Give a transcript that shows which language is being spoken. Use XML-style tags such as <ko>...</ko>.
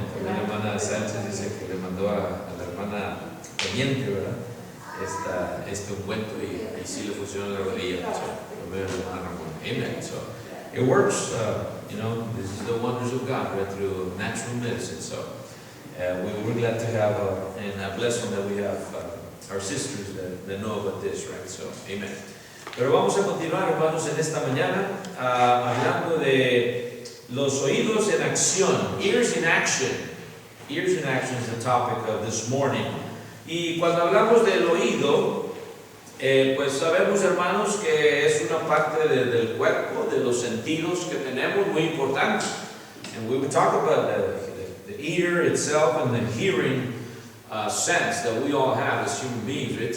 <es>También la hermana Sánchez dice que le mandó a la hermana Teniente, ¿verdad? Este ungüento y sí le funciona la rodilla. So, lo veo a la hermana Ramona. Amen.</es> <en>So, it works, this is the wonders of God, right, through natural medicine. So we're glad to have and a blessing that we have our sisters that know about this, right? So, amen.</en> <es>Pero vamos a continuar, hermanos, en esta mañana hablando de los oídos en acción,</es> <en>ears in action. Ears in action is the topic of this morning.</en> <es>Y cuando hablamos del oído, pues sabemos, hermanos, que es una parte del cuerpo, de los sentidos que tenemos muy importante.</es> <en>And we would talk about the ear itself and the hearing sense that we all have as human beings.</en>